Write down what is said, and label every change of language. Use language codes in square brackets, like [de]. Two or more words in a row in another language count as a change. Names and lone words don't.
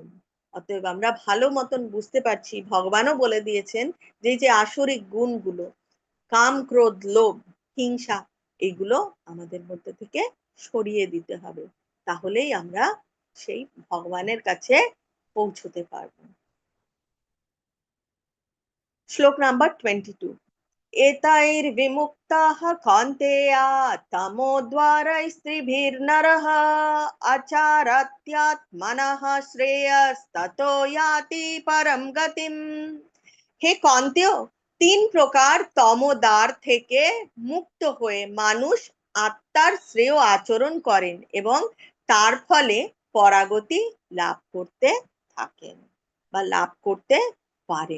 [bn] অতএব আমরা ভালো মতন বুঝতে পারছি, ভগবানও বলে দিয়েছেন যে যে আসরিক গুণগুলো কাম, ক্রোধ, লোভ, হিংসা, এগুলো আমাদের মধ্যে থেকে সরিয়ে দিতে হবে। তাহলেই আমরা সেই ভগবানের কাছে পৌঁছতে পারবো। শ্লোক নাম্বার 22। [sa] एतैर्विमुक्ताः कौन्तेया तमोद्वारैस्त्रिभिर्नरः आचारात्यात्मनः श्रेयस्ततो याति परम गतिम्। [bn] হে কন্তেয়, তিন প্রকার তমোদ্বার থেকে মুক্ত হয়ে মানুষ আত্মার শ্রেয় আচরণ করেন এবং তার ফলে পরাগতি লাভ করতে থাকেন বা লাভ করতে পারেন।